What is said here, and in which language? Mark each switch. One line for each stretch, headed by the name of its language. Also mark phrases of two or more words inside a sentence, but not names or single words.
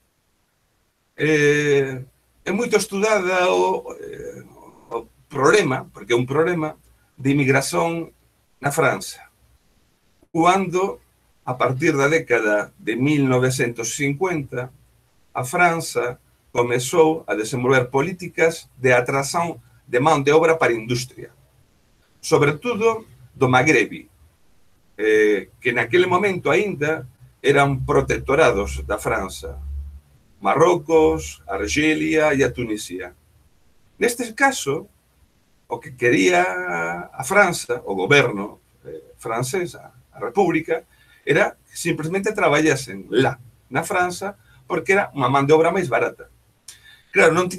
Galician: É moito estudada o problema, porque é un problema, de inmigración na França. Cando, a partir da década de 1950, a França comezou a desenvolver políticas de atração de mão de obra para a indústria, sobretudo do Magreb, que naquele momento ainda eran protectorados da França, Marrocos, Argelia e a Tunísia. Neste caso, o que quería a França, o goberno francés, a República, era que simplesmente traballasen lá, na França, porque era unha man de obra máis barata.